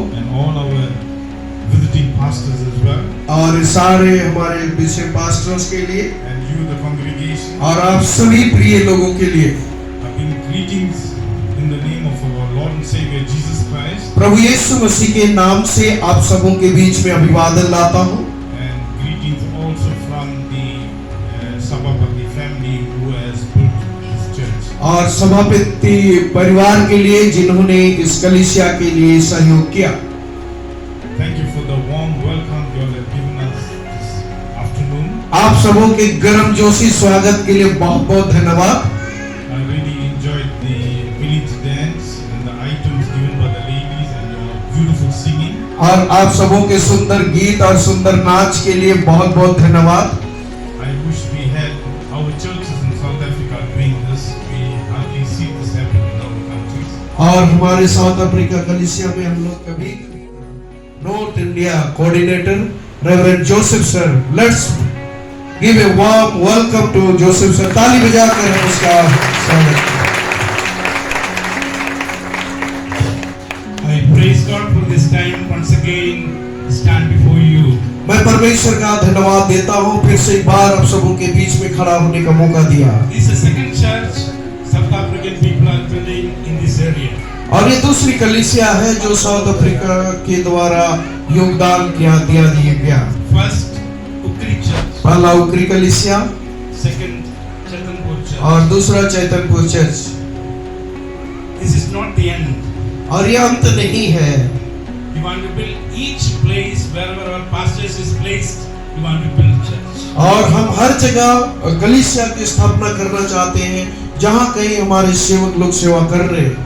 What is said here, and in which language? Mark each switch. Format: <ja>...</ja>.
<en>and all our visiting pastors as well,</en> <hi>और सारे हमारे बिशप पास्टर्स के लिए</hi> <en>and you, the congregation.</en> <hi>और आप सभी प्रिय लोगों के लिए</hi> <en>I bring greetings in the name of our Lord and Savior Jesus Christ,</en> <hi>प्रभु यीशु मसीह के नाम से आप सबों के बीच में अभिवादन लाता हूँ</hi> <en>and greetings also from the Sabapati family who has built this church.</en> <hi>और सभापति परिवार के लिए जिन्होंने इस कलीसिया के लिए सहयोग किया।</hi> <en>Thank you for the warm welcome you all have given us this afternoon.</en> <hi>आप सबों के गर्मजोशी स्वागत के लिए बहुत बहुत धन्यवाद।</hi> <en>I really enjoyed the village dance and the items given by the ladies and your beautiful singing.</en> <hi>और आप सबों के सुंदर गीत और सुंदर नाच के लिए बहुत बहुत धन्यवाद।</hi> <en>I wish we had our churches in South Africa doing this. We hardly see this happen in our countries.</en> <hi>और हमारे साउथ अफ्रीका कलीसिया में हम लोग कभी north India coordinator reverend Joseph sir,</hi> <en>let's give a warm welcome to</en> <hi>Joseph sir. ताली बजाकर हम उसका स्वागत करें।</hi> <en>I praise God for this time once again stand before you.</en> <hi>मैं परमेश्वर का धन्यवाद देता हूँ फिर से एक बार आप सबों के बीच में खड़ा होने का मौका दिया।</hi> <en>This is the second church South African people are building in this area.</en> <hi>और ये दूसरी कलीसिया है जो साउथ अफ्रीका के द्वारा योगदान दिया गया।</hi> <en>First Ukri Church,</en> <hi>पहला उकरी कलीसिया</hi> <en>second Chatanpur Church.</en> <hi>और दूसरा चैतनपुर church.</hi> <en>This is not the end.</en> <hi>और ये अंत नहीं है।</hi> <en>We want to build each place wherever our pastors is placed. We want to build church.</en> <hi>और हम हर जगह कलीसिया की स्थापना करना चाहते हैं जहाँ कहीं हमारे सेवक लोग सेवा कर रहे हैं।</hi>